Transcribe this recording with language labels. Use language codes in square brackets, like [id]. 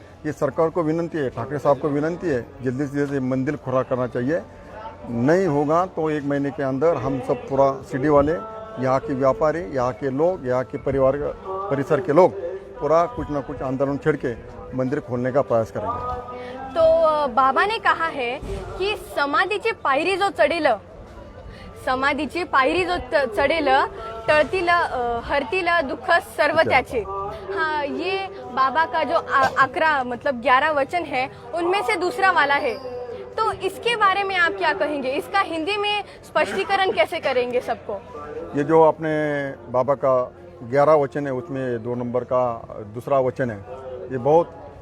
[hi] ये सरकार को विनंती है, ठाकरे साहब को विनंती है, जल्दी से जल्दी मंदिर खुला करना चाहिए। नहीं होगा तो 1 महीने के अंदर हम सब पूरा शिरडी वाले, यहाँ के व्यापारी, यहाँ के लोग, यहाँ के परिसर के लोग पूरा कुछ ना कुछ आंदोलन छेड़ के मंदिर खोलने का प्रयास करेंगे। तो बाबा ने कहा है कि [mr] समाधीची पायरी जो चढेल टळतील हरतील दुःख सर्व त्याचे। [hi] हाँ, ये बाबा का जो 11 वचन है उनमें से दूसरा वाला है। तो इसके बारे में आप क्या कहेंगे? इसका हिंदी में स्पष्टीकरण कैसे करेंगे सबको? ये जो आपने बाबा का 11 वचन है, उसमें 2 नंबर का दूसरा वचन है, ये बहुत